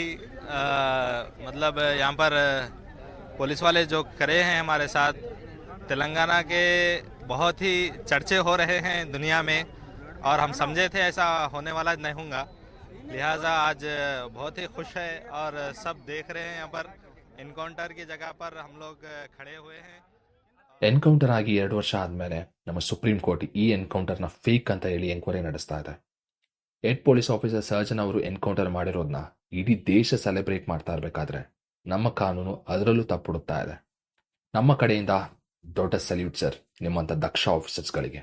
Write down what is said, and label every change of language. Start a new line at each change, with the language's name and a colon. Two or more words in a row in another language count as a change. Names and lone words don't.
Hindi: मतलब यहाँ पर पुलिस वाले जो खड़े हैं हमारे साथ, तेलंगाना के बहुत ही चर्चे हो रहे हैं दुनिया में और हम समझे थे ऐसा होने वाला नहीं होगा. लिहाजा आज बहुत ही खुश है और सब देख रहे हैं यहाँ पर ಎನ್ಕೌಂಟರ್ की जगह पर हम लोग खड़े हुए हैं.
Kannada: ಎನ್ಕೌಂಟರ್ ಆಗಿ 2 ವರ್ಷ ಆದಮೇಲೆ ನಮ್ಮ
English: Supreme Court
Kannada: ಈ ಎನ್ಕೌಂಟರ್ನ ಫೇಕ್ ಅಂತ ಹೇಳಿ ಎಂಕ್ವೈರಿ ನಡೆಸ್ತಾ ಇದೆ.
English: head police officer
Kannada: ಸರ್ಜನ್ ಅವರು ಎನ್ಕೌಂಟರ್ ಮಾಡಿರೋದನ್ನ ಇಡೀ ದೇಶ ಸೆಲೆಬ್ರೇಟ್ ಮಾಡ್ತಾ ಇರಬೇಕಾದ್ರೆ ನಮ್ಮ ಕಾನೂನು ಅದರಲ್ಲೂ ತಪ್ಪುಡುತ್ತಾ ಇದೆ. ನಮ್ಮ ಕಡೆಯಿಂದ ದೊಡ್ಡ ಸಲ್ಯೂಟ್ ಸರ್ ನಿಮ್ಮಂಥ ದಕ್ಷ ಆಫೀಸರ್ಸ್ಗಳಿಗೆ.